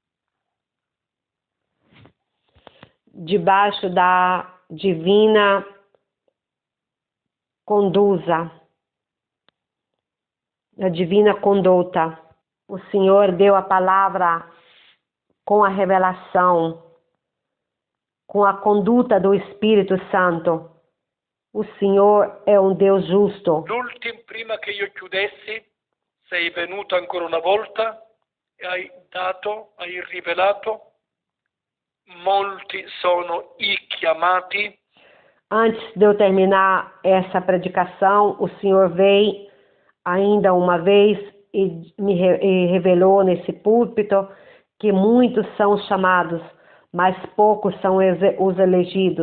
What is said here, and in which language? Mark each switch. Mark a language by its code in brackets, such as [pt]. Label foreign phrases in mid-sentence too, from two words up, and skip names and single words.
[pt] debaixo da divina conduza, a divina conduta. O Senhor deu a palavra com a revelação, com a conduta do Espírito Santo. O Senhor [it] è un Dio giusto. L'ultimo, prima che io chiudessi, sei venuto ancora una volta e hai rivelato, molti sono i chiamati. [pt] Antes de eu terminar essa predicação, o Senhor veio ainda uma vez e revelou nesse púlpito que muitos são chamados, mas poucos são os elegidos.